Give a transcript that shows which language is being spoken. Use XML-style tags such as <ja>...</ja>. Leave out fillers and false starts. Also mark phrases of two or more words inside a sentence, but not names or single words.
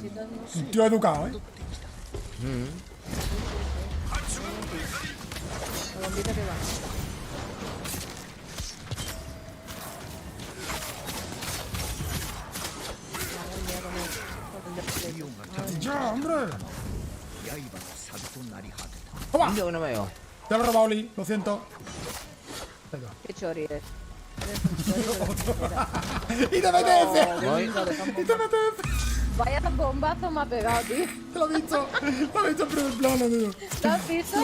<es>Un tío educado, ¿eh? La bombita que va. ¡Ya, hombre!</es> <ja>刃のサビとなり果てた</ja> <es>¡Toma! Yo no veo. Te lo he robado, Oli. Lo siento. Ahí va. Qué chori eres. Eres un chori, pero- ¡Y te metes! Voy. ¡Y te metes! Vaya bombazo me ha pegado, tío. Te lo he visto. Lo he visto en primer plano, tío. ¿Lo has visto?</es>